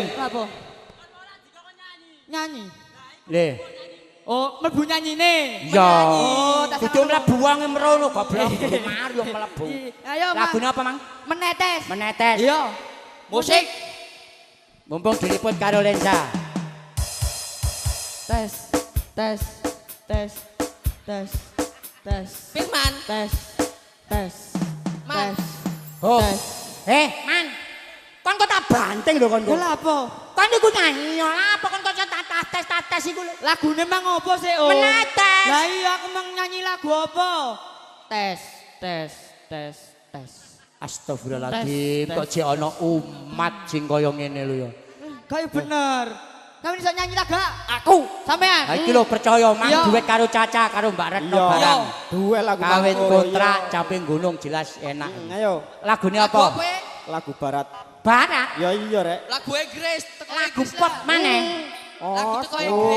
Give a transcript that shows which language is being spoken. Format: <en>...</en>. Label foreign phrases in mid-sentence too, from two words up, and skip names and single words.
<jv>Apa? Nyanyi. Le. Oh, mlebu nyanyine. Ya. Oh, tak Kudu salah. mlebu wong mrono goblok. Mario mlebu. Ayo, Mas. Lagune apa, Mang? Menetes. Menetes. Iya. Musik. Mumpung diliput karo lensa. Tes. Tes. Tes. Tes. Tes. Firman. Tes. Tes. Man. Tes. Oh. Tes. Man. Kon kok tak banting lho kon. Lha apa? Kon niku nyanyi lah apa kon kok tes iku lho. Lagune mang apa sih, Om? Menetes. Lah iya aku mang nyanyi lagu apa? Tes, tes, tes, tes. Astagfirullahaladzim, Tes, kok jek ana umat sing kaya ngene lho ya.</jv> <id>Kayak bener. Kamu bisa nyanyi tak gak?</id> <jv>Aku. Sampean. Ha iki lho percaya mang Iya. duet karo Caca karo Mbak Retno Iya. barang. Duel lagu Kawin Mangko, kontrak iya. caping gunung jelas enak. Ayo, Lagune Lagu apa? apa? lagu barat. Barat. Ya iya rek. Lagu Inggris. Teko Lagu Inggris pop lah. maneh. Lagu teko Inggris.</jv>